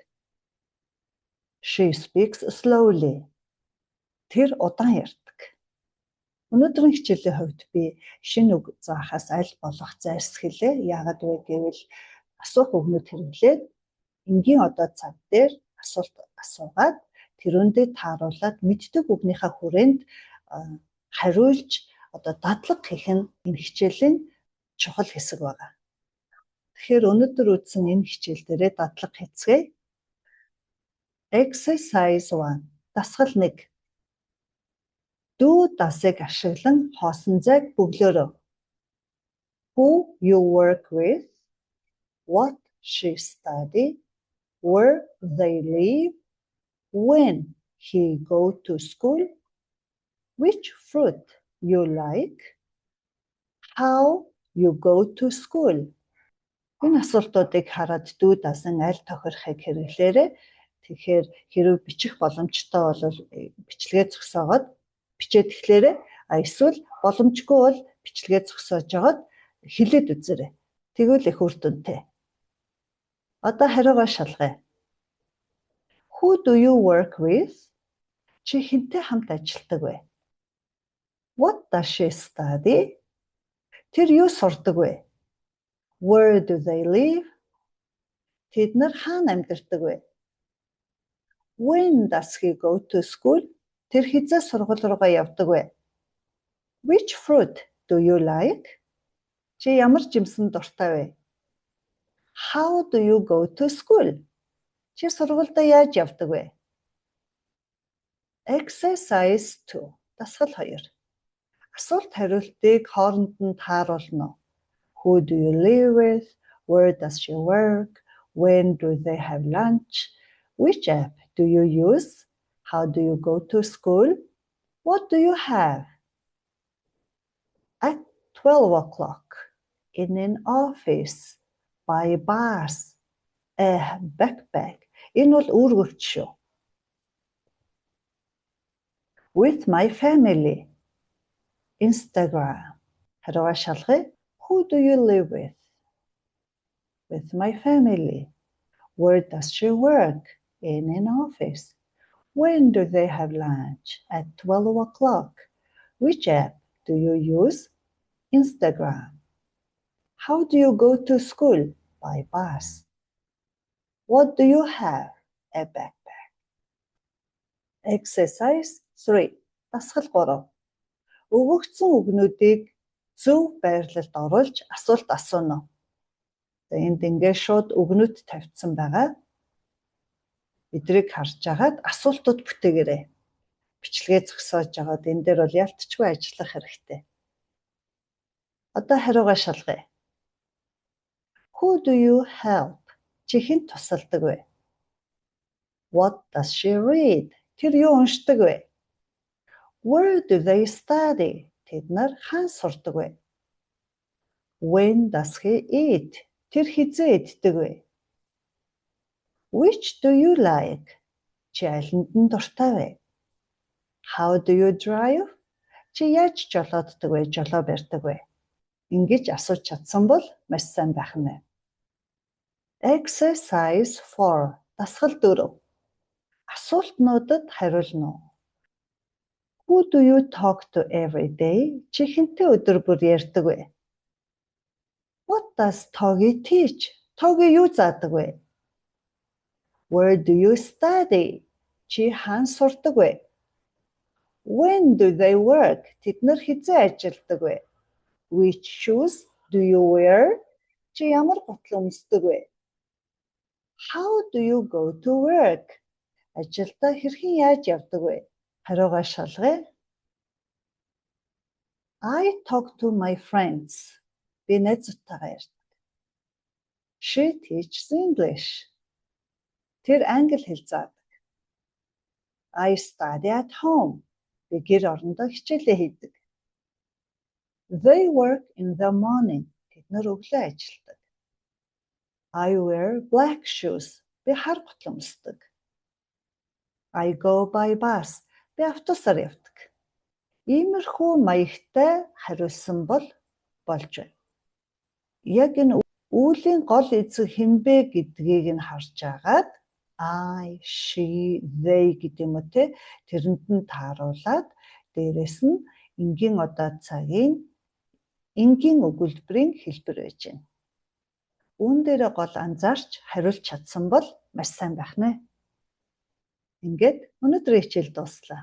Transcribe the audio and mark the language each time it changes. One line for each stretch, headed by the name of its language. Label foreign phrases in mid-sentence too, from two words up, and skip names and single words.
English: She speaks slowly.
Mongolian: Тэр удаан ярьдаг. Өнөөдрийн хичээлийн хувьд би шинэ үг заахаас аль болох зайлсхилээ. Яагаад вэ гэвэл асуух үгнүүд хэрэглээд энгийн одоо цаг дээр асуулт асуугаад тэрүүндээ тааруулаад мэддэг үгнийхээ хүрээнд хариулж одоо дадлаг хийх нь энэ хичээлийн чухал хэсэг байна. Тэгэхээр өнөөдөр үзсэн энэ хичээл дээрээ дадлаг хийцгээе.
English: Exercise 1. Дасгал 1.
Mongolian: Дүү дасыг ашиглан хоосон зайг бөглөөрэй.
English: Who you work with, what she study, where they live, when he go to school, which fruit you like, how you go to school.
Mongolian: Энэ асуултуудыг хараад дүү дасан аль тохирохыг хэрэглээрэй. Тэгэхээр хэрвээ бичих боломжтой бол бичлэгээ зогсоогоод бичээд эхлээрэй. Эсвэл боломжгүй бол бичлэгээ зогсоож жагаад хэлээд үзээрэй. Тэгвэл их үр дүнтэй. Одоо хариугаа шалгая.
English: Who do you work with?
Mongolian: Чи хэнтэй хамт ажилладаг вэ?
English: What does she study?
Mongolian: Тэр юу сурдаг вэ?
English: Where do they live?
Mongolian: Тэд нар хаана амьдардаг вэ?
English: When does he go to school?
Mongolian: Тэр хизээ сургууль руугаа явдаг вэ?
English: Which fruit do you like?
Mongolian: Чи ямар жимсэн дуртай вэ?
English: How do you go to school?
Mongolian: Чи сургуульд яаж явдаг вэ?
English: Exercise 2. Дасгал 2.
Mongolian: Асуулт хариултыг хооронд нь тааруулна.
English: Who do you live with? Where does she work? When do they have lunch? Which app do you use? How do you go to school? What do you have? At 12 o'clock, in an office, by bus, a backpack.
Mongolian: Энэ бол үүргөвч шүү.
English: With my family. Instagram.
Mongolian: Хариугаа шалгая.
English: Who do you live with? With my family. Where does she work? In an office. When do they have lunch? At 12 o'clock. Which app do you use? Instagram. How do you go to school? By bus. What do you have? A backpack. Exercise 3.
Mongolian: Дасгал 3. Өгөгдсөн үгнүүдийг зөв байрлалд оруулж асуулт асууно. Энд ингээд шууд үгнүүд тавьсан байгаа. Эдрийг харж агаад асуултууд бүтээгээрэй. Бичлэгээ зогсоож агаад энэ дээр бол ялтчгүй ажиллах хэрэгтэй. Одоо хариугаа шалгая.
English: Who do you help?
Mongolian: Чи хэнд тусалдаг вэ?
English: What does she read?
Mongolian: Тэр юу уншдаг вэ?
English: Where do they study?
Mongolian: Тэд нар хаана сурдаг вэ?
English: When does he eat?
Mongolian: Тэр хизээ иддэг вэ?
English: Which do you like?
Mongolian: Чи алинд нь дуртай вэ?
English: How do you drive?
Mongolian: Чи яаж жолооддаг вэ? Жолоо барьдаг вэ? Ингэж асууж чадсан бол маш сайн байх нь.
English: Exercise 4. Дасгал 4.
Mongolian: Асуултнуудад хариулна.
English: Who do you talk to every day?
Mongolian: Чи хэнтэй өдөр бүр ярьдаг вэ?
English: What does Togi teach?
Mongolian: Togi юу заадаг вэ?
English: Where do you study?
Mongolian: Чи хаана сурдаг вэ?
English: When do they work?
Mongolian: Тэд нар хизээ ажилладаг вэ?
English: Which shoes do you wear?
Mongolian: Чи ямар гутал өмсдөг вэ?
English: How do you go to work?
Mongolian: Ажилдаа хэрхэн яаж явдаг вэ? Хариугаа шалгая.
English: I talk to my friends.
Mongolian: Би найзуудтайгаа ярьдаг.
English: She teaches English.
Mongolian: Тэр англи хэл заадаг.
English: I study at home.
Mongolian: Би гэр орондоо хичээлээ хийдэг.
English: They work in the morning.
Mongolian: Тэд нар өглөө ажилладаг.
English: I wear black shoes.
Mongolian: Би хар гутал өмсдөг.
English: I go by bus.
Mongolian: Би автобусаар явдаг. Иймэрхүү маягтай хариулсан бол болж байна. Яг энэ үүлийн гол эзэг хинбэ гэдгийг нь харж агаад
English: I, she, they
Mongolian: гэдэг юм уу те тэрэнд нь тааруулаад дээрэс нь энгийн удаа цагийн энгийн өгүүлбэрийн хэлбэр байж байна. Үүн дээр гол анзаарч хариулж чадсан бол маш сайн байх нэ. Ингээд өнөөдрийн хичээл дууслаа.